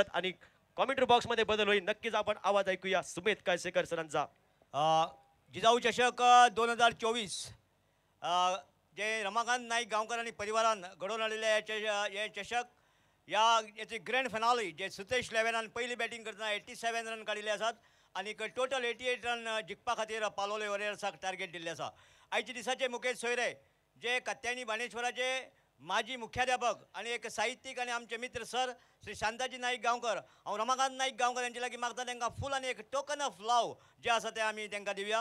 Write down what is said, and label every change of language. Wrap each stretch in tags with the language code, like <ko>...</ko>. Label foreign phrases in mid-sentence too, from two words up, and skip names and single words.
<mr>आणि</mr> <en>commentary box</en> <mr>मध्ये बदल होईल. नक्कीच आपण आवाज ऐकूया सुमेध कायसेकर सरांचा.</mr> <kok>जिजाऊ चषक 2024 जे रमाकांत नाईक गांवकर आणि परिवारान घडवून आलेले हे चषक, याची</kok> <en>grand finale</en> <kok>जे सुतेश 11 पहिली बॅटिंग करतना 87 रन काडिल्ले आसात आणि टोटल 88 रन जिखपा खातीर पालोले वॉरियर्साक टार्गेट दिल्ले आसा. आयचे दिसाचे मुकेश सोयरे जे कत्यांनी बाणेश्वराचे माजी मुख्याध्यापक आणि एक साहित्यिक आणि आमचे मित्र सर श्री शांताजी नाईक गांवकर, हांव रमाकांत नाईक गांवकर यांचे लागीं मागता तांकां फूल आणि एक</kok> <en>token of love</en> <kok>जे आसा ते आमी तांकां दिवया.</kok>